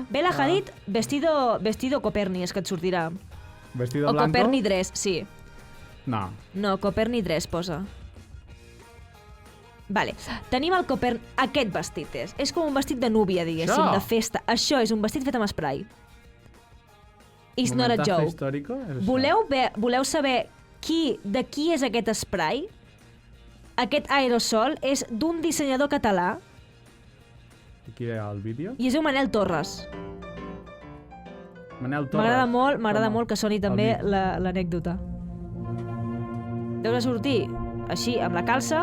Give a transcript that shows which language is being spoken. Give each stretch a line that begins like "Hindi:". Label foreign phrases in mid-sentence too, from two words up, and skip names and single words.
Catalan: Bella Hadid, vestido Coperni, és que et sortirà.
Spanish: Vestido o blanco?
Catalan: O Coperni dress, sí. No. No, Coperni dress posa. Vale, tenim el Coperni... Aquest vestit és com un vestit de núvia, diguéssim, de festa. Això és un vestit fet amb spray.
English: It's not a joke.
Catalan: Voleu saber de qui és aquest spray? Aquest aerosol és d'un dissenyador català. I qui era el vídeo? I es diu Manel Torres. Manel Torres. M'agrada molt que soni també l'anècdota. Deus de sortir així, amb la calça.